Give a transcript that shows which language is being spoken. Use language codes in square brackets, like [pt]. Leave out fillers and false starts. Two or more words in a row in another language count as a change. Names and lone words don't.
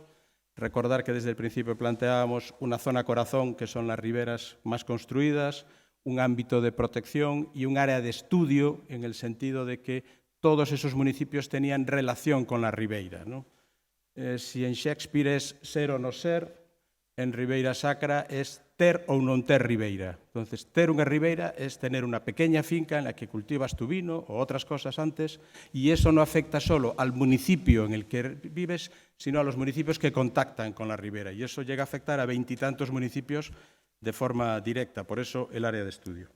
[es] Recordar que desde el principio planteábamos una zona corazón, que son las riberas más construidas, un ámbito de protección y un área de estudio en el sentido de que todos esos municipios tenían relación con la ribeira, ¿no? Si en Shakespeare es ser o no ser, en Ribeira Sacra es [gl] ter ou non ter ribeira. [es] Entonces, [gl] ter unha ribeira [es] es tener unha pequeña finca en la que cultivas tu vino o otras cosas antes, y eso no afecta solo al municipio en el que vives, sino a los municipios que contactan con la ribera, y eso llega a afectar a 20 y tantos municipios de forma directa, por eso el área de estudio.